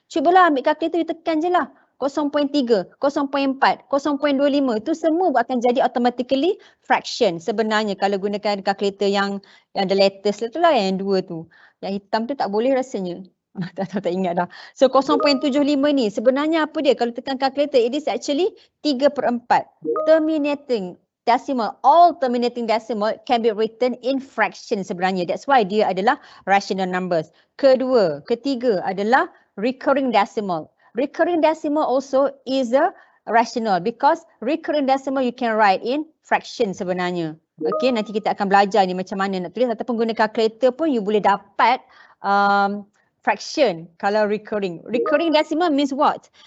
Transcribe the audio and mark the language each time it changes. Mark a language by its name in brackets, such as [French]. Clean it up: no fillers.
[Malay] Cubalah ambil calculator, you tekan je lah. 0.3, 0.4, 0.25 itu semua akan jadi automatically fraction sebenarnya kalau gunakan calculator yang [English] the latest [Malay] tu lah, yang 2 tu. Yang hitam tu tak boleh rasanya. tak ingat dah. [English] So 0.75 [Malay] ni sebenarnya apa dia? Kalau tekan calculator, [English] it is actually 3/4. Terminating decimal, all terminating decimal can be written in fraction [Malay] sebenarnya. [English] That's why [Malay] dia adalah [English] rational numbers. [Malay] Ketiga adalah recurring decimal. [English] Recurring decimal also is a rational because recurring decimal you can write in fraction sebenarnya. [Malay] Okay, nanti kita akan belajar ni macam mana nak tulis ataupun guna calculator pun you boleh dapat fraction kalau recurring. [English] Recurring decimal means what?